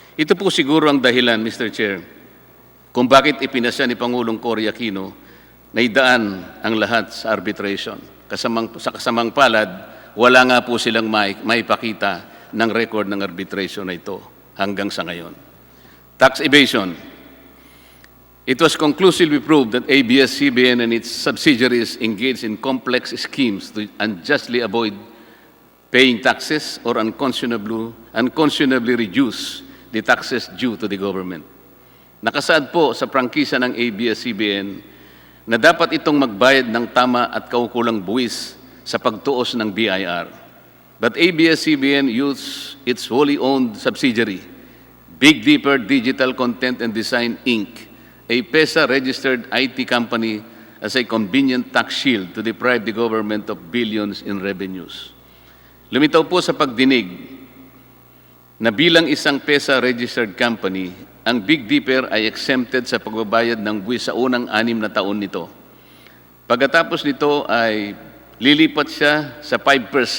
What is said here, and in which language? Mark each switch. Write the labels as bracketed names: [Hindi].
[Filipino] Ito po siguro ang dahilan, Mr. Chair, kung bakit ipinasya ni Pangulong Cory Aquino na idaan ang lahat sa arbitration. Sa kasamang palad, wala nga po silang maipakita ng record ng arbitration na ito hanggang sa ngayon. [English] Tax evasion. It was conclusively proved that ABS-CBN and its subsidiaries engaged in complex schemes to unjustly avoid paying taxes or unconscionably reduce the taxes due to the government. [Filipino] Nakasaad po sa prangkisa ng ABS-CBN na dapat itong magbayad ng tama at kaukulang buwis sa pagtuos ng BIR. [English] But ABS-CBN used its wholly owned subsidiary, Big Dipper Digital Content and Design, Inc., a PESA-registered IT company, as a convenient tax shield to deprive the government of billions in revenues. [Filipino] Lumitaw po sa pagdinig na bilang isang PESA-registered company, ang Big Dipper ay exempted sa pagbabayad ng buwis sa unang 6 na taon nito. Pagkatapos nito ay lilipat siya sa 5%